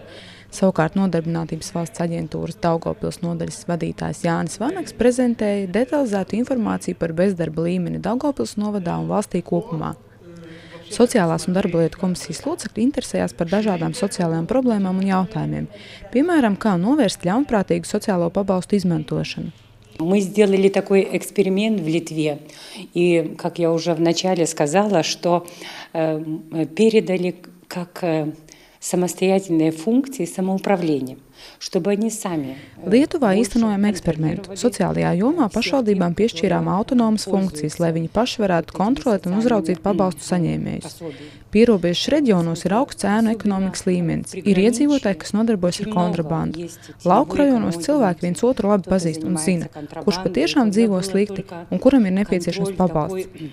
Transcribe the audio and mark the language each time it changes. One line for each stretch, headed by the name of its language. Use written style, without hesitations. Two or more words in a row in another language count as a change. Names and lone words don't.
Latvian: Savukārt Nodarbinātības valsts aģentūras Daugavpils nodaļas vadītājs Jānis Vanaks prezentēja detalizētu informāciju par bezdarba līmeni Daugavpils novadā un valstī kopumā. Sociālās un darba lietu komisijas locekļi interesējās par dažādām sociālajām problēmām un jautājumiem, piemēram, kā novērst ļaunprātīgu sociālo pabalstu измантошину.
Russian: Мы сделали такой эксперимент в Литве, и, как я уже вначале сказала, что передали как самостоятельные функции самоуправления, чтобы они сами...
Latvian: Lietuvā īstenojam eksperimentu. Sociālajā jomā pašvaldībām piešķīrām autonomas funkcijas, lai viņi paši varētu kontrolēt un uzraudzīt pabalstu saņēmējus. Pierobežas reģionos ir augsts ēnu ekonomikas līmenis. Ir iedzīvotāji, kas nodarbojas ar kontrabandu. Lauku rajonos cilvēki viens otru labi pazīst un zina, kurš patiešām dzīvo slikti un kuram ir nepieciešams pabalsts.